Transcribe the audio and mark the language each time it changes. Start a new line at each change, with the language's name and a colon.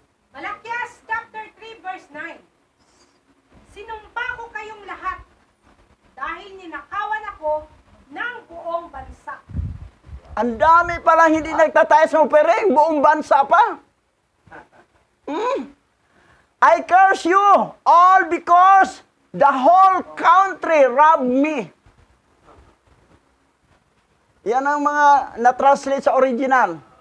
English: Malakyas chapter 3 verse 9.
Filipino: Sinumpa ko kayong lahat dahil ninakawan ako ng buong bansa. Ang dami palang hindi nagtatayos ng offering, buong bansa pa.
English: I curse you all because the whole country robbed me.
Filipino: Yan ang mga na-translate sa original.